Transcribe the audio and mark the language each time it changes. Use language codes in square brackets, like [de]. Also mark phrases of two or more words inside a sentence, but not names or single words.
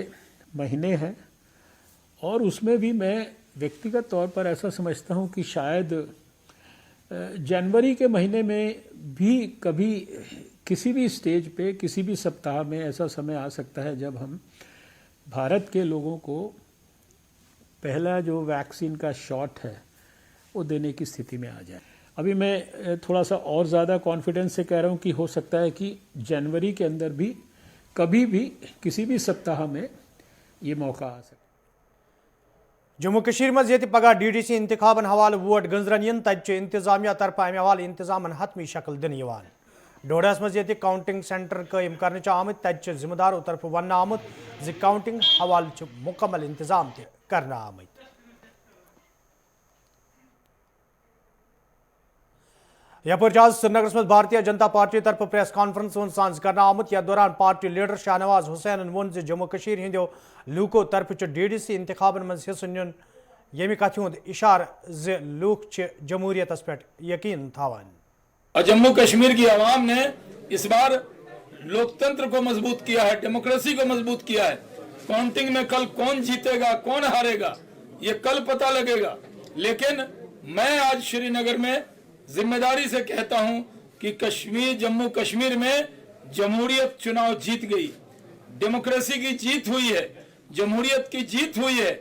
[hi] महीने हैं और उसमें भी मैं व्यक्तिगत तौर पर ऐसा समझता हूँ कि शायद जनवरी के महीने में भी कभी किसी भी स्टेज पे किसी भी सप्ताह में ऐसा समय आ सकता है जब हम भारत के लोगों को पहला जो वैक्सीन का शॉट है वो देने की स्थिति में आ जाए। अभी मैं थोड़ा सा और ज़्यादा कॉन्फिडेंस से कह रहा हूँ कि हो सकता है कि जनवरी के अंदर भी कभी भी किसी भी सप्ताह में ये मौका आ सकता है। [ks] जम्मू कश्मीर मज ये पगह DDC इंतखाबन हवाले वोट गंजरन इन तत इंतजामिया तरफ अमे हवाले इंतजामन हतमी शक्ल दिन डोडस मज ये [en] counting centre [ks] कायम कर आमत तत जिम्मेदारों तरफ वन आमुत जि काउंटिंग हवाले मुकम्मल इंतजाम कर आमत। यपर आज श्रीनगर में भारतीय जनता पार्टी तरफ [en] press conference [ks] सांझ कर आमुत यथ दौरान पार्टी लीडर शाहनवाज हुसैन वोन जम्मू कश्मीर हिंदो लूको तरफ DDC इंतखाबन मज हिस्स नुन यमि कथ हुंद इशार ज लूक जमहूरियत पे यकीन थावान। [hi] जम्मू कश्मीर की आवाम ने इस बार लोकतंत्र को मजबूत किया है, डेमोक्रेसी को मजबूत किया है। काउंटिंग में कल कौन जीतेगा कौन हारेगा ये कल पता लगेगा, लेकिन मैं आज श्रीनगर में जिम्मेदारी से कहता हूं कि जम्मू कश्मीर में जमहूरियत चुनाव जीत गई, डेमोक्रेसी की जीत हुई है, जमहूरियत की जीत हुई है।